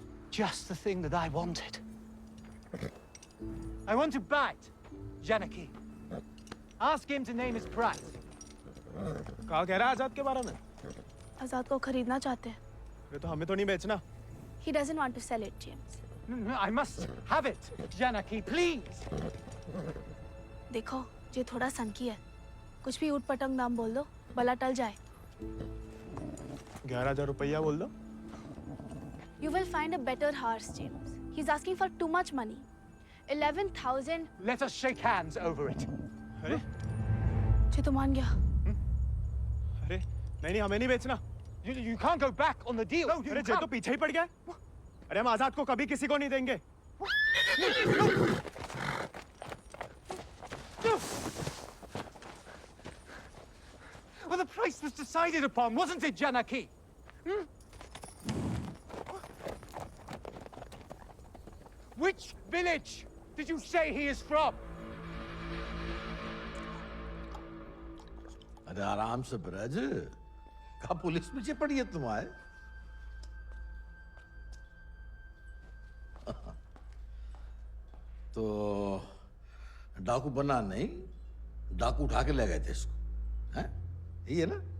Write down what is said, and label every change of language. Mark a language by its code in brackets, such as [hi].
[en] Just the thing that I wanted. I want to bite Janaki. Ask him to name his price. [hi] कहा कह रहा है आजाद के बारे में? आजाद को खरीदना चाहते हैं। ये तो हमें तो नहीं बेचना। [en] He doesn't want to sell it, James. No, I must have it, Janaki, please. [hi] देखो, ये थोड़ा सनकी है। कुछ भी ऊट पटंग नाम बोल दो, भला टल जाए। 11,000 रुपया बोल दो। [en] You will find a better horse, James. He's asking for too much money. 11,000. Let us shake hands over it. [hi] अरे? ये तो मान गया। अरे, नहीं, हमें नहीं बेचना। [en] You can't go back on the deal. No, [hi] अरे, ये तो पीछे ही पड़ गया। अरे, हम आजाद को कभी किसी को नहीं देंगे। [en] Well, the price was decided upon, wasn't it, Janaki? Which village did you say he is from? [hi] अरे आराम से ब्रज, कहा पुलिस पीछे पड़ी है तुम्हारे? तो डाकू बना नहीं, डाकू उठा के ले गए थे इसको, हैं? यही है ना?